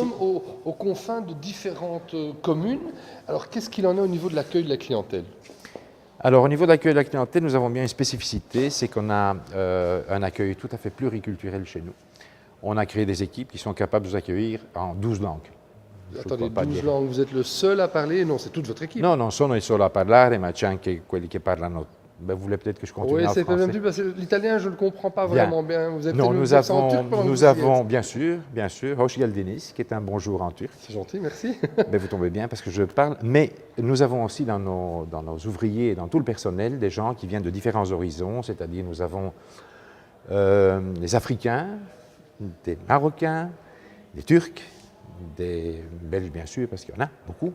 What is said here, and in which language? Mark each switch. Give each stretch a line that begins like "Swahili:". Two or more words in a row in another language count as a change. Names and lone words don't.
French: sommes aux confins de différentes communes. Alors, qu'est-ce qu'il en est au niveau de l'accueil de la clientèle? Alors au niveau de l'accueil de la clientèle, nous avons bien une spécificité, c'est qu'on a un accueil tout à fait pluriculturel chez nous. On a créé des équipes qui sont capables de vous accueilir en 12 langues. Attendez, 12 langues, vous êtes le seul à parler? Non, c'est toute votre équipe.
Italian: No, non sono il solo a parlare, ma c'è anche quelli che parlano.
French: Vous voulez peut-être que je continue Oui, en c'est pas français? même plus parce que l'italien, je ne le comprends pas Bien. vraiment bien. Vous êtes Non, nous nous avons, bien sûr,
Turkish: Hoş geldiniz,
French: qui est un bonjour en turc. C'est gentil, merci. Vous tombez bien parce que je parle. Mais nous avons aussi dans nos ouvriers et dans tout le personnel des gens qui viennent de différents horizons, c'est-à-dire nous avons des Africains, des Marocains, des Turcs, des Belges bien sûr, parce qu'il y en a beaucoup.